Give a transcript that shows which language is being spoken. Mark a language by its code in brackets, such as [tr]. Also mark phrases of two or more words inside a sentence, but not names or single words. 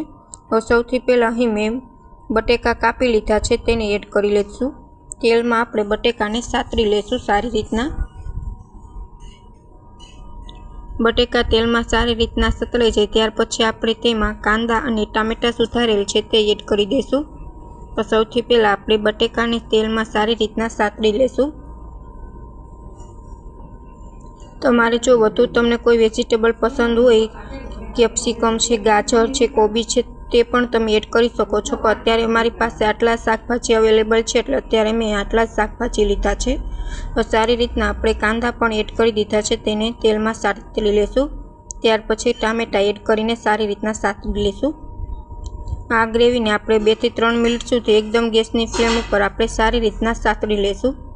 [gu] તો સૌથી પહેલા અહીં મેં બટેકા કાપી લીધા છે તેને એડ કરી લેશું। તેલ મેં આપણે બટેકાને સાતરી લેશું સારી રીતના। બટેકા તેલ મેં સારી રીતના સતળાઈ જાય ત્યાર પછી આપણે તેમાં કાંદા અને ટામેટા સુધારેલ છે તે એડ કરી દેશું। તો સૌથી પહેલા આપણે બટેકાને તેલ મેં સારી રીતના સાતરી લેશું। તમારે જો વધુ તમને કોઈ વેજિટેબલ પસંદ હોય, કેપ્સિકમ છે, ગાજર છે, કોબી છે, તે પણ તમે એડ કરી શકો છો। પણ અત્યારે મારી પાસે આટલા શાકભાજી અવેલેબલ છે એટલે અત્યારે મેં આટલા શાકભાજી લીધા છે। તો સારી રીતના આપણે કાંદા પણ એડ કરી દીધા છે, તેને તેલમાં સાતળી લેશું। ત્યાર પછી ટામેટા એડ કરીને સારી રીતના સાતળી લેશું। આ ગ્રેવીને આપણે 2 થી 3 મિનિટ સુધી એકદમ ગેસની ફ્લેમ ઉપર આપણે સારી રીતના સાતળી લેશું।